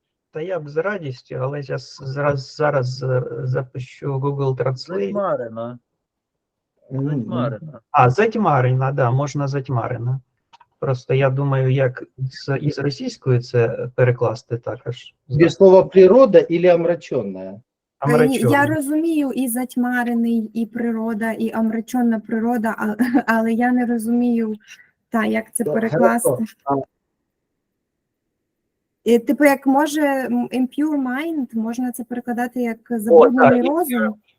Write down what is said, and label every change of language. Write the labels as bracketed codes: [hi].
[uk] Та я б з радістю, але зараз запущу Google Translate. Затьмарена. Затьмарена. Затьмарена, да, можна затьмарена. Просто я думаю, як із російською це перекласти також. [ru] Где слово природа или омраченная? [uk] Я розумію і затьмарений, і природа, і омрачена природа, але я не розумію, як це перекласти. Типу, як може [en] impure mind, [uk] можна це перекладати як забруднений розум?